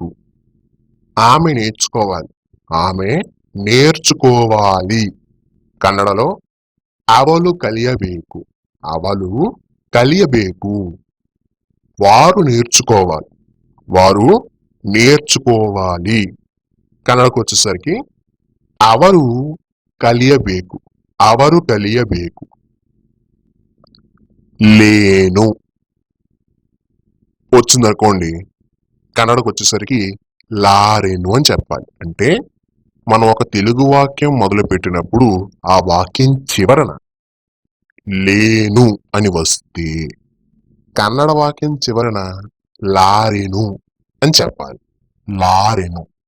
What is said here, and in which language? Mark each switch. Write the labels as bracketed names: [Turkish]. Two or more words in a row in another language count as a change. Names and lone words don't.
[Telugu] ఆమె నేర్చుకోవాలి, ఆమె నేర్చుకోవాలి. కన్నడలో [Kannada] ಅವಳು ಕಲಿಯಬೇಕು, ಅವಳು ಕಲಿಯಬೇಕು. [Telugu] వారు నేర్చుకోవాలి, వారు నేర్చుకోవాలి. కన్నడకు వచ్చేసరికి [Kannada] ಅವರು ಕಲಿಯಬೇಕು, ಅವರು ಕಲಿಯಬೇಕು. [Telugu] లేను వచ్చిందనుకోండి, కన్నడకు వచ్చేసరికి లారెను అని చెప్పాలి. అంటే మనం ఒక తెలుగు వాక్యం మొదలు పెట్టినప్పుడు ఆ వాక్యం చివరన లేను అని వస్తే కన్నడ వాక్యం చివరన లారెను అని చెప్పాలి, లారెను.